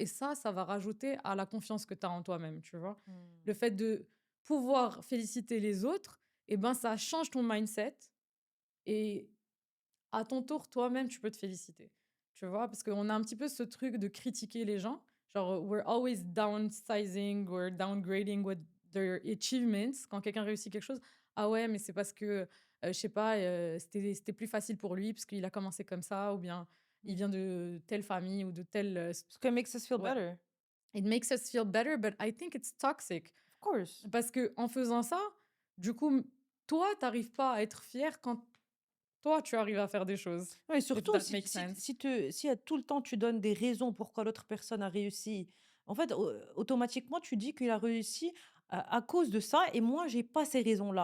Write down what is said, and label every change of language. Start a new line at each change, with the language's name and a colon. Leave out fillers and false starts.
French: Et ça va rajouter à la confiance que tu as en toi-même, tu vois. Mmh. Le fait de pouvoir féliciter les autres, et ben, ça change ton mindset et à ton tour, toi-même, tu peux te féliciter. Tu vois? Parce qu'on a un petit peu ce truc de critiquer les gens. Genre,
English: we're always downsizing or downgrading what their achievements.
French: Quand quelqu'un réussit quelque chose, ah ouais, mais c'est parce que, je sais pas, c'était plus facile pour lui parce qu'il a commencé comme ça, ou bien il Mmh. vient de telle famille ou de telle, Parce que
English: makes us feel
French: ouais.
English: better. It makes us feel better, but I think it's toxic. Of course.
French: Parce que en faisant ça, du coup, toi, t'arrives pas à être fier quand toi, tu arrives à faire des choses. Ouais, et
English: If
French: surtout
English: that
French: si
English: makes sense.
French: si à tout le temps tu donnes des raisons pourquoi l'autre personne a réussi, en fait, automatiquement tu dis qu'il a réussi à cause de ça et moi j'ai pas ces raisons-là.